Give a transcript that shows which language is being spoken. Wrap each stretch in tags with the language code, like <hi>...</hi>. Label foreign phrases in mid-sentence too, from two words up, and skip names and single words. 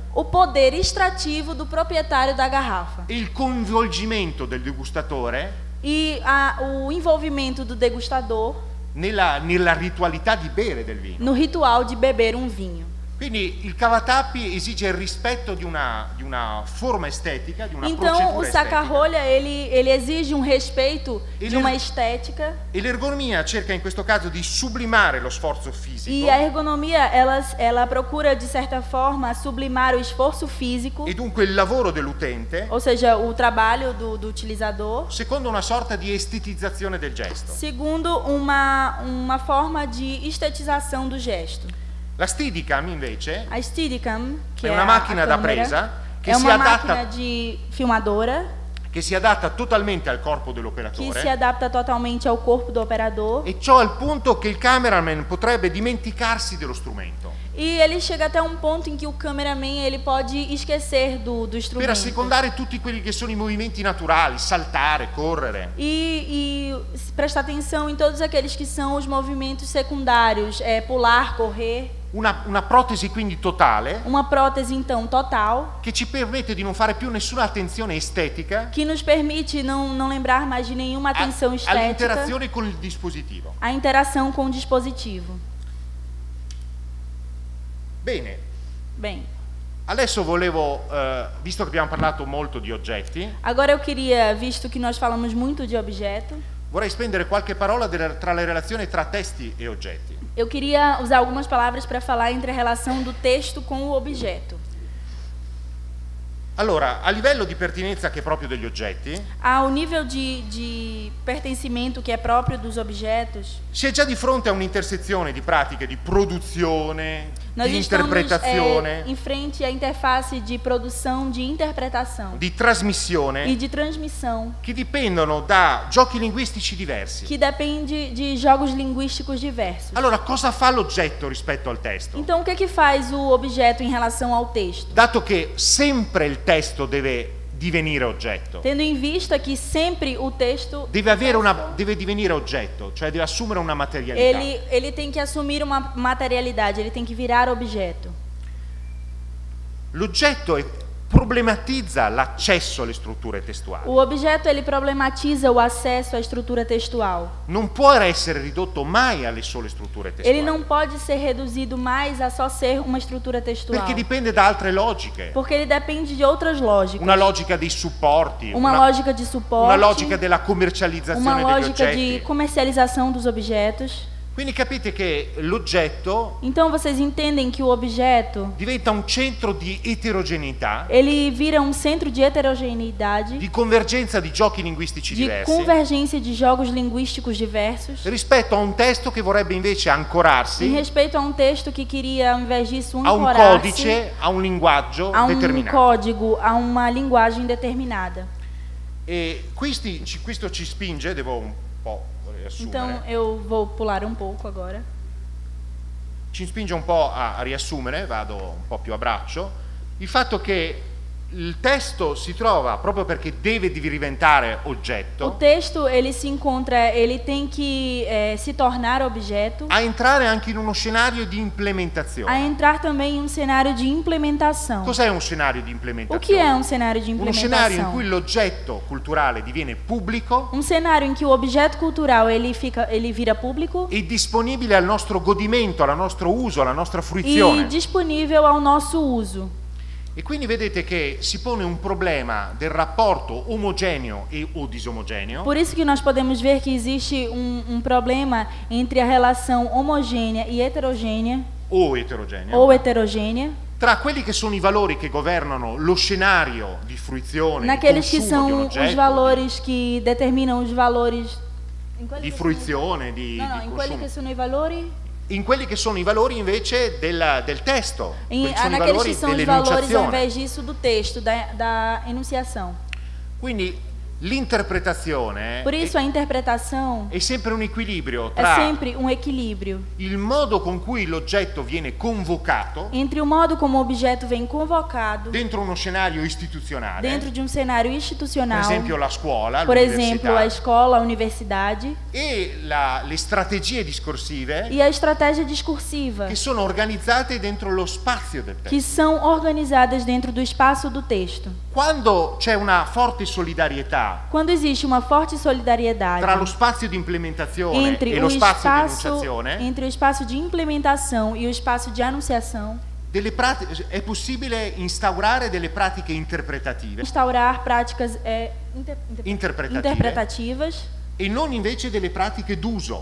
<pt>o poder extrativo do proprietário da garrafa</pt> <it>e il coinvolgimento del degustatore</it> <pt>e o envolvimento do degustador</pt> <it>nella ritualità di bere del vino.</it> <pt>no ritual de beber um vinho.</pt> <it>Quindi il cavatappi esige il rispetto di una forma estetica, di una</it> <pt>Então, o</pt> <it>procedura estetica,</it> <pt>saca-rolha ele exige um respeito Ele- de uma estética</pt> <it>e l'ergonomia cerca in questo caso di sublimare lo sforzo fisico</it> <pt>e a ergonomia ela procura de certa forma sublimar o esforço físico,</pt> <it>e dunque il lavoro dell'utente</it> <pt>ou seja, o trabalho do utilizador,</pt> <it>secondo una sorta di estetizzazione del gesto.</it> <pt>segundo uma forma de estetização do gesto.</pt> <it>La Steadicam invece</it> <pt>A Steadicam, que</pt> <it>è</it> <pt>é</pt> <it>una macchina</it> <pt>a</pt> <it>da</it> <pt>câmera,</pt> <it>presa che</it> <pt>é</pt> <it>si</it> <pt>uma</pt> <it>adatta</it> <pt>máquina de filmadora</pt> <it>che si adatta totalmente al corpo</it> <pt>que se</pt> <it>dell'operatore</it> <pt>adapta totalmente ao corpo do operador.</pt> <it>e ciò al punto che il cameraman potrebbe dimenticarsi dello strumento</it> <pt>E ele chega até um ponto em que o cameraman ele pode esquecer do</pt> <it>per</it> <pt>instrumento.</pt> <it>assecondare tutti quelli che sono i movimenti naturali, saltare, correre.</it> <pt>E prestar atenção em todos aqueles que são os movimentos secundários, pular, correr.</pt> <it>Una protesi quindi totale</it> <pt>Uma prótese, então, total,</pt> <it>che ci permette di non fare più nessuna attenzione estetica</it> <pt>que nos permite não lembrar mais de nenhuma atenção estética,</pt> <it>all'interazione con il dispositivo.</it> <pt>a interação com o dispositivo.</pt> <it>Bene,</it> <pt>Bem,</pt> <it>adesso volevo, visto che abbiamo parlato molto di oggetti,</it> <pt>agora eu queria, visto que nós falamos muito de objeto,</pt> <it>vorrei spendere qualche parola tra le relazioni tra testi e oggetti.</it> <pt>eu queria usar algumas palavras para falar entre a relação do texto com o objeto.</pt> <it>Allora, a livello di pertinenza che è proprio degli oggetti,</it> <pt>Ao nível de pertencimento que é próprio dos objetos,</pt> <it>si è già di fronte a un'intersezione di pratiche di produzione,</it> <pt>Nós</pt> <it>di</it> <pt>estamos</pt> <it>interpretazione,</it> <pt>em frente à interface de produção, de interpretação</pt> <it>di</it> <pt>e</pt> <it>trasmissione,</it> <pt>de transmissão,</pt> <it>che dipendono da giochi linguistici diversi.</it> <pt>que depende de jogos linguísticos diversos.</pt> <it>Allora, cosa fa l'oggetto rispetto al testo?</it> <pt>Então, o que é que faz o objeto em relação ao texto?</pt> <it>Dato che sempre il testo deve divenire oggetto,</it> <pt>Tendo em vista que sempre o texto</pt> <it>deve divenire oggetto, cioè deve assumere una materialità.</it> <pt>ele tem que assumir uma materialidade, ele tem que virar objeto.</pt> <it>L'oggetto problematizza l'accesso alle strutture testuali.</it> <pt>O objeto ele problematiza o acesso à estrutura textual.</pt> <it>Non può essere ridotto mai alle sole strutture testuali.</it> <pt>Ele não pode ser reduzido mais a só ser uma estrutura textual.</pt> <it>Perché dipende da altre logiche.</it> <pt>Porque ele depende de outras lógicas.</pt> <it>Una logica dei supporti,</it> <pt>Uma lógica de suporte,</pt> <it>una logica della</it> <pt>uma</pt> <it>commercializzazione degli</it> <pt>lógica</pt> <it>oggetti.</it> <pt>de comercialização dos objetos.</pt> <it>Quindi capite che l'oggetto</it> <pt>Então vocês entendem que o objeto</pt> <it>diventa un centro di eterogeneità,</it> <pt>ele vira um centro de heterogeneidade,</pt> <it>di convergenza di giochi linguistici</it> <pt>de</pt> <it>diversi,</it> <pt>convergência de jogos linguísticos diversos,</pt> <it>rispetto a un testo che vorrebbe invece</it> <pt>em</pt> <it>ancorarsi</it> <pt>respeito a um texto que queria, ao invés disso,</pt> <it>a un</it> <pt>ancorar-se</pt> <it>codice, a un linguaggio</it> <pt>a um</pt> <it>determinato.</it> <pt>código, a uma linguagem determinada.</pt> <it>E questo ci spinge, devo un po'</it> <pt>Então</pt> <it>riassumere,</it> <pt>eu vou pular um pouco agora.</pt> <it>ci spinge un po' a riassumere, vado un po' più a braccio, il fatto che il testo si trova proprio perché deve diventare</it> <pt>O</pt> <it>oggetto</it> <pt>texto ele se encontra, ele tem que se tornar objeto,</pt> <it>a entrare anche in uno scenario di</it> <pt>a</pt> <it>implementazione.</it> <pt>entrar também em um cenário de implementação.</pt> <it>Cos'è un scenario di</it> <pt>O</pt> <it>implementazione?</it> <pt>que é um cenário de</pt> <it>Uno scenario in</it> <pt>implementação?</pt> <it>cui l'oggetto culturale diviene pubblico</it> <pt>Um cenário em que o objeto cultural ele vira público</pt> <it>e disponibile al nostro godimento, al nostro uso, alla nostra</it> <pt>e</pt> <it>fruizione.</it> <pt>disponível ao nosso uso.</pt> <it>E quindi vedete che si pone un problema del rapporto omogeneo e o disomogeneo</it> <pt>Por isso que nós podemos ver que existe um problema entre a relação homogênea e heterogênea</pt> <it>o eterogeneo</it> <pt>ou heterogênea,</pt> <it>tra quelli che sono i valori che governano lo scenario di fruizione, di</it> <pt>naqueles que</pt> <it>consumo di un</it> <pt>são os</pt> <it>oggetto,</it> <pt>valores que determinam os valores</pt> <it>di fruizione, di</it> <pt>Não, não,</pt> <it>em quelli consumo. che sono i valori, In quelli che sono i valori invece del testo, quelli sono i</it> <pt>naqueles</pt> <it>valori</it> <pt>que são os valores ao</pt> <it>dell'enunciazione.</it> <pt>invés disso do texto, da enunciação.</pt> <it>Quindi l'interpretazione</it> <pt>Por isso a interpretação</pt> <it>è sempre un equilibrio</it> <pt>é</pt> <it>tra</it> <pt>sempre um equilíbrio</pt> <it>il modo con cui l'oggetto viene convocato</it> <pt>entre o modo como o objeto vem convocado</pt> <it>dentro uno scenario istituzionale,</it> <pt>dentro de um cenário</pt> <it>per</it> <pt>institucional,</pt> <it>esempio la scuola,</it> <pt>por exemplo, a</pt> <it>l'università,</it> <pt>escola, a universidade,</pt> <it>e le strategie discorsive</it> <pt>e a estratégia discursiva,</pt> <it>che sono organizzate dentro lo spazio del testo.</it> <pt>que são organizadas dentro do espaço do texto.</pt> <it>Quando c'è una forte solidarietà</it> <pt>Quando existe uma forte solidariedade</pt> <it>tra lo spazio di implementazione</it> <pt>entre</pt> <it>e lo</it> <pt>o</pt> <it>spazio di</it> <pt>espaço,</pt> <it>enunciazione,</it> <pt>entre o espaço de implementação e o espaço de anunciação,</pt> <it>è possibile instaurare delle pratiche interpretative</it> <pt>instaurar práticas interpretativas</pt> <it>e non invece delle pratiche d'uso.</it>